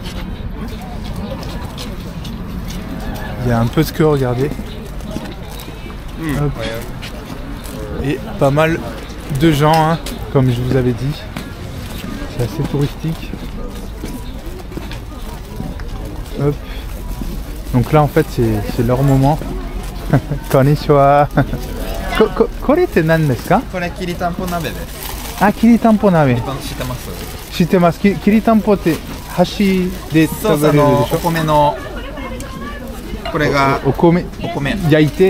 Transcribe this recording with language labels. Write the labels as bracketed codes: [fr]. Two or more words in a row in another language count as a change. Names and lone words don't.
[fr] Il y a un peu de queue, regardez. Hop. Et pas mal de gens, hein, comme je vous avais dit. C'est assez touristique. Hop. Donc là en fait c'est leur moment. [ja] こんにちは。これ て なん です か? これ きりたんぽ 鍋 です. [fr] Ah, kiritampo nabe. [ja] 知ってます。きりたんぽって箸で食べれるでしょ。お米のこれがお米焼いて